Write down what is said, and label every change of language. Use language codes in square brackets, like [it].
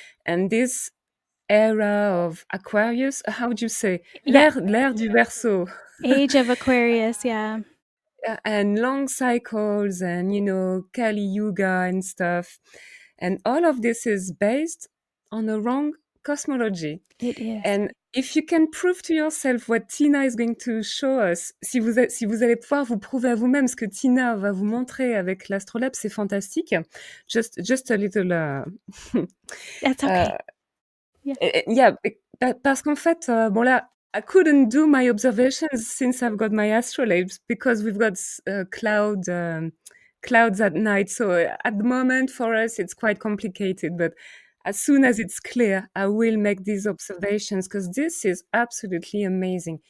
[en] And this era of Aquarius, how would you say? Yeah. [fr] L'ère du Verseau. [en] Age of Aquarius, yeah. And long cycles and, Kali Yuga and stuff. And all of this is based on a wrong cosmology. It is. And if you can prove to yourself what Tina is going to show us, [fr] si vous allez pouvoir vous prouver à vous-même ce que Tina va vous montrer avec l'Astrolabe, c'est fantastique. [en] Just a little... That's okay. Yeah. Yeah, [fr] parce qu'en fait, bon là, [en] I couldn't do my observations since I've got my astrolabes because we've got clouds at night. So at the moment for us, it's quite complicated. But as soon as it's clear, I will make these observations because this is absolutely amazing.